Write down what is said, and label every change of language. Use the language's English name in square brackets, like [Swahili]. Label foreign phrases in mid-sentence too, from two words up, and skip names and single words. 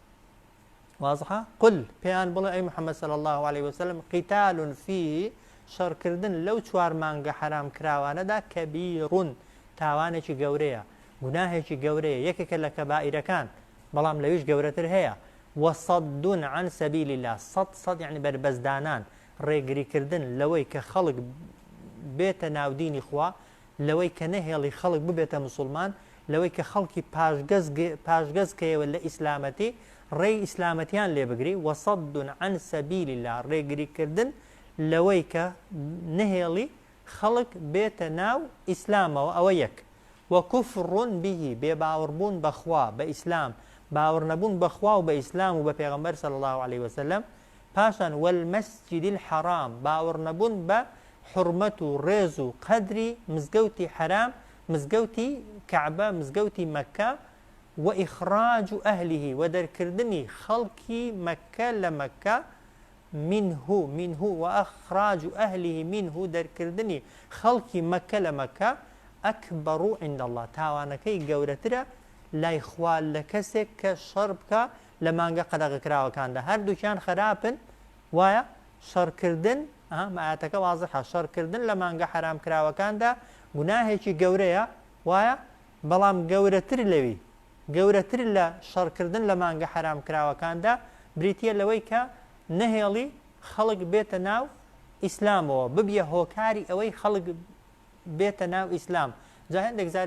[Central Kurdish] واضحە قل پێیان بڵێ ئەی محەممەد [Arabic] صلی الله عليه وسلم قیتال فیه [Central Kurdish] شەڕکردن لەو چوار مانگە حرام کراوانەدا کەبیڕون تاوانێکی گەورەیە گوناهێکی گەورەیە یەکێکە لە کەبائیرەکان بەڵام لەویش گەورەتر هەیە [Arabic] وصد عن سبيل الله صد يعني [Central Kurdish] بربزدانان ڕێگریکردن لەوەی کە خەڵک بێتە ناودینی خوا لەوەی کە نەهێڵی خەڵک ببێتە مسلمان لەوەی کە خەڵکی پاشگەزکەیەوە لە ئیسلامەتی ڕێی ئیسلامەتیان لێ بگری [Arabic] وصد عن سبيل الله [Central Kurdish] ڕێگریکردن لەوەی کە نەهێڵی خەڵک بێتە ناو ئیسلامەوە ئەوە یەک [Arabic] وكفر به [Central Kurdish] بێباوەڕبوون بەخوا بە ئیسلام باوەڕ نەبوون بەخوا و بە ئیسلام و بە پێغەمبەر [Arabic] صلی الله عليه وسلم [Central Kurdish] پاشان [Arabic] والمەسجد الحرام [Central Kurdish] باوەڕ نەبوون بە حرمەت و ڕێز و قەدری مزگەوتی حرام مزگەوتی کەعبە مزگەوتی مەکە و [Arabic] ئیخراج ئەهلیه [Central Kurdish] و دەرکردنی خەڵکی مەکە لە مەکە منه و [Arabic] ئەخراج ئەهلیه منه [Central Kurdish] دەرکردنی خەڵکی مەکە لە مەکە [Arabic] ئەکبەڕ عند الله [Central Kurdish] تاوانەکەی گەورەترە لای خوا لە کەسێک کە شەڕ بکە لە مانگە قەدەغە کراوەکاندا هەردووکیان خراپن وایە شەڕکردن ئاەتەکە وازحە شەڕکردن لە مانگە حرام کراوەکاندا گوناهێکی گەورەیە وایە بەڵام گەورەتر لەوی گەورەتر لە شەڕکردن لە مانگە حرام کراوەکاندا بریتە لەوەی کە نەهێڵی خەڵک بێتە ناو ئیسلامەوە ببیە هۆکاری ئەوەی خەڵک بێتە ناو ئیسلام جا هەندێک جار